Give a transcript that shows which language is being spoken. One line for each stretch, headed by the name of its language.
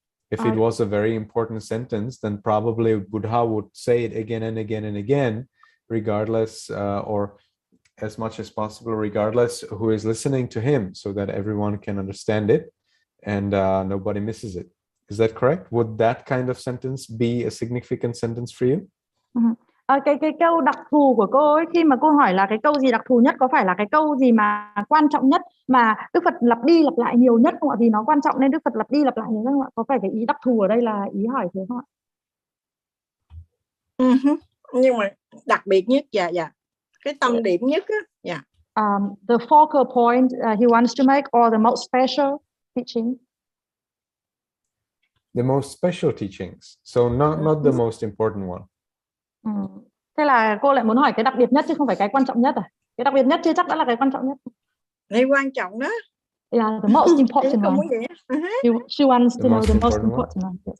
English: If it was a very important sentence, then probably Buddha would say it again and again and again, regardless, or as much as possible, regardless who is listening to him, so that everyone can understand it and nobody misses it. Is that correct? Would that kind of sentence be a significant sentence for you?
Vietnamese: Cái câu đặc thù của cô ấy, khi mà cô hỏi là cái câu gì đặc thù nhất, có phải là cái câu gì mà quan trọng nhất mà Đức Phật lặp đi lặp lại nhiều nhất không ạ? Vì nó quan trọng nên Đức Phật lặp đi lặp lại nhiều nhất không ạ? Có phải cái ý đặc thù ở đây là ý hỏi thế không ạ? Nhưng mà đặc biệt nhất, dạ. Cái tâm điểm nhất á, dạ.
English: The focal point he wants to make, or the most special teaching. The most special teachings. So not the most important one.
Vietnamese: Thế là cô lại muốn hỏi cái đặc biệt nhất chứ không phải cái quan trọng nhất à? Cái đặc biệt nhất chưa chắc đã là cái quan trọng nhất. Đây quan trọng đó.
English: Yeah, the most important one. She wants to know the most important one.